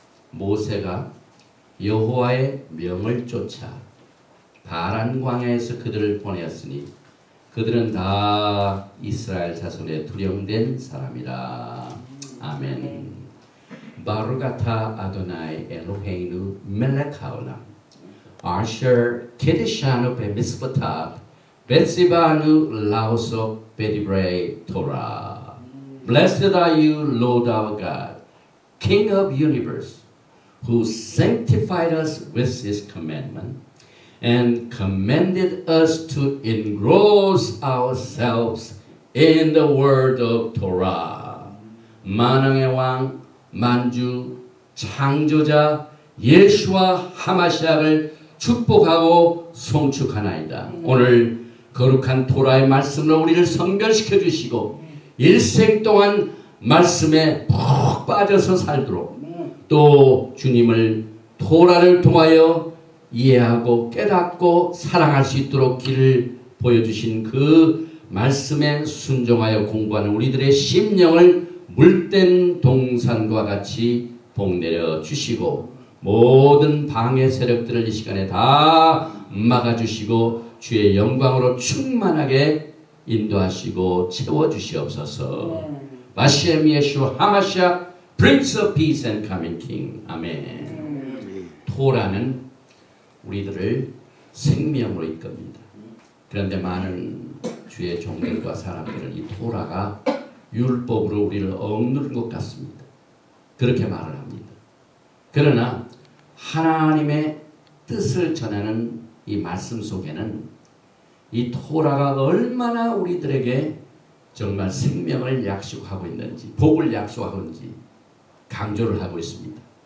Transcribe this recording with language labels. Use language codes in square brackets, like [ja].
[ko] 모세가 여호와의 명을 쫓아 바란 광야에서 그들을 보내었으니 그들은 다 이스라엘 자손의 두령된 사람이라. 아멘. [he] 바루가타 아도나이 엘로헤이누 멜렉 하올람 아셔 케데샤누 베미스바탑 베시바누 라오소 베디브레이 토라. [en] Blessed are you, Lord our God, King of universe, who sanctified us with his commandment and commanded us to engross ourselves in the word of Torah. [ko] 만왕의 왕, 만주, 창조자 예수와 하마시아를 축복하고 송축하나이다. 오늘 거룩한 토라의 말씀으로 우리를 성별시켜 주시고 일생 동안 말씀에 푹 빠져서 살도록 또 주님을 토라를 통하여 이해하고 깨닫고 사랑할 수 있도록 길을 보여주신 그 말씀에 순종하여 공부하는 우리들의 심령을 물된 동산과 같이 복내려 주시고 모든 방해 세력들을 이 시간에 다 막아주시고 주의 영광으로 충만하게 인도하시고 채워주시옵소서. [he] 바시엠 예수 하마샤 [en] Prince of Peace and Coming King. [ko] 아멘. 토라는 우리들을 생명으로 이끕니다. 그런데 많은 주의 종들과 사람들은 이 토라가 율법으로 우리를 억누른 것 같습니다. 그렇게 말을 합니다. 그러나 하나님의 뜻을 전하는 이 말씀 속에는 이 토라가 얼마나 우리들에게 정말 생명을 약속하고 있는지, 복을 약속하고 있는지 강조를 하고 있습니다.